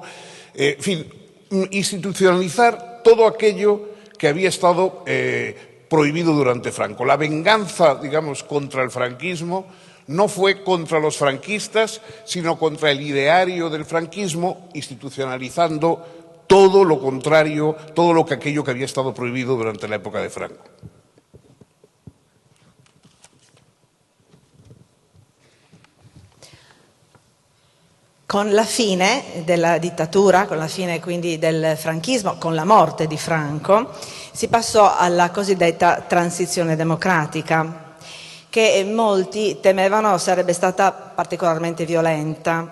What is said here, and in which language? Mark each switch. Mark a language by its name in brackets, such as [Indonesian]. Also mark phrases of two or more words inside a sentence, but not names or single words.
[Spanish] En fin, institucionalizar todo aquello que había estado prohibido durante Franco. La venganza, digamos, contra el franquismo no fue contra los franquistas, sino contra el ideario del franquismo, institucionalizando todo lo contrario, todo aquello que había estado prohibido durante la época de Franco. [Italian] Con la fine della dittatura, con la fine quindi del franchismo, con la morte di Franco, si passò alla cosiddetta transizione democratica, che molti temevano sarebbe stata particolarmente violenta.